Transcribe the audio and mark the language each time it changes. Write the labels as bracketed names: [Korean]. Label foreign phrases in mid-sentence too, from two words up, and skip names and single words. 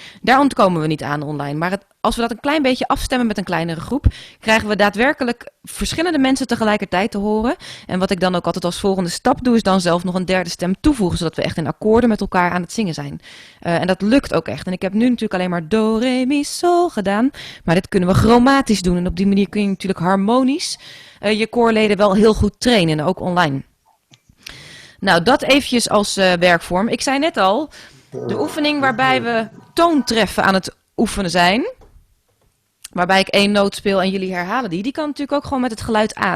[Dutch] Daar ontkomen we niet aan online. Maar het als we dat een klein beetje afstemmen met een kleinere groep, krijgen we daadwerkelijk verschillende mensen tegelijkertijd te horen. En wat ik dan ook altijd als volgende stap doe, is dan zelf nog een derde stem toevoegen, zodat we echt in akkoorden met elkaar aan het zingen zijn. En dat lukt ook echt. En ik heb nu natuurlijk alleen maar do, re, mi, sol gedaan, maar dit kunnen we chromatisch doen. En op die manier kun je natuurlijk harmonisch je koorleden wel heel goed trainen, ook online. Nou, dat eventjes als werkvorm. Ik zei net al, de oefening waarbij we toontreffen aan het oefenen zijn, waarbij ik 1 noot speel en jullie herhalen die kan natuurlijk ook gewoon met het geluid aan.